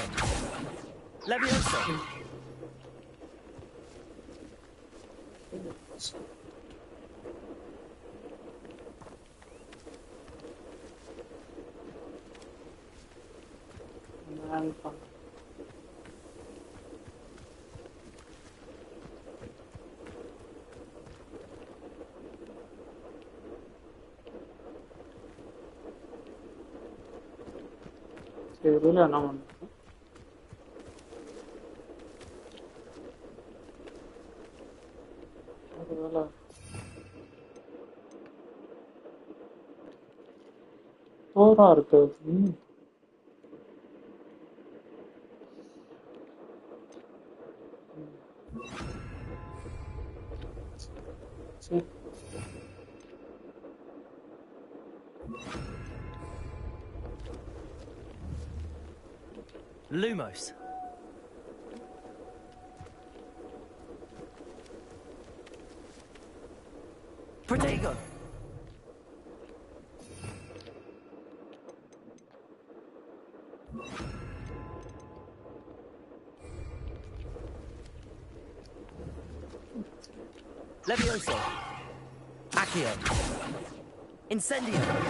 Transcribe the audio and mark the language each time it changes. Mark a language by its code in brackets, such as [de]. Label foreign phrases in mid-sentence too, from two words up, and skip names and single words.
[la] Levioso. [en] Alpha. [ml] ചെറുതാണ് വന്നത് [ta] അതുപോലെ போரா இருக்கு சரி [la] Lumos. Protego. Levioso. Accio. Incendio.